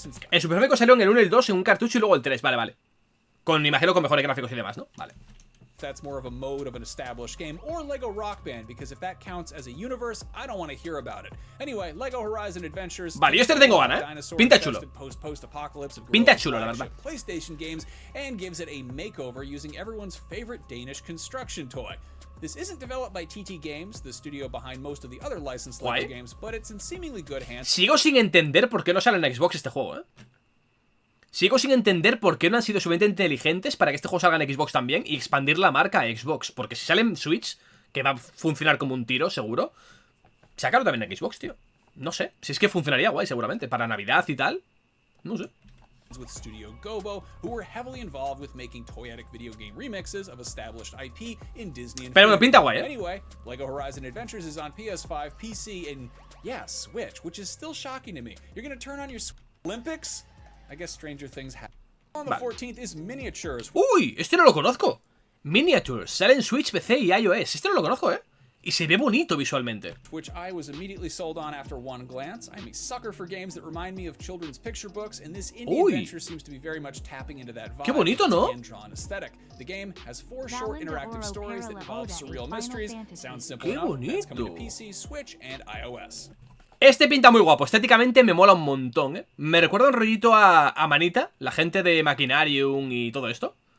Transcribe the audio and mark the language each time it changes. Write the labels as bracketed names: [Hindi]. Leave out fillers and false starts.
[Spanish] El Super Famicom salió en el 1 y el 2 en un cartucho y luego el 3, vale. Con, imagino, con mejores gráficos y demás, ¿no? Vale. [English] That's more of a mode of an established game, or Lego Rock Band, because if that counts as a universe, I don't want to hear about it. Anyway, Lego Horizon Adventures. [Spanish] Vale, yo este le tengo gana, Pinta chulo. Pinta chulo, la verdad. [English] PlayStation games and gives it a makeover using everyone's favorite Danish construction toy. This isn't developed by TT Games, the studio behind most of the other licensed Lego games, but it's in seemingly good hands. [Spanish] Sigo sin entender por qué no sale en Xbox este juego, Sigo sin entender por qué no han sido suficientemente inteligentes para que este juego salga en Xbox también y expandir la marca a Xbox. Porque si sale en Switch, que va a funcionar como un tiro, seguro, sácalo también en Xbox, tío. No sé, si es que funcionaría guay seguramente, para Navidad y tal. No sé. [English] With Studio Gobo, who were heavily involved with making toyetic video game remixes of established IP in Disney and [Spanish] pero bueno, pinta guay, [English] Anyway, Lego Horizon Adventures is on PS5, PC, and Switch, which is still shocking to me. You're gonna turn on your Olympics? I guess stranger things happen. On the 14th is Miniatures. [Spanish] Uy, este no lo conozco. Miniatures, sale en Switch, PC y iOS. Este no lo conozco, Y se ve bonito visualmente. [English] Which I was immediately sold on after one glance. I'm a sucker for games that remind me of children's picture books, and this indie adventure seems to be very much tapping into that vibe. [Spanish] Qué bonito, ¿no? [English] Hand-drawn aesthetic. The game has 4 short interactive stories that involve surreal mysteries. Sounds simple enough. It's coming to PC, Switch, and iOS. [Spanish] Este pinta muy guapo, estéticamente me mola un montón, ¿eh? Me recuerda un rollito a Manita, la gente de Machinarium y todo esto.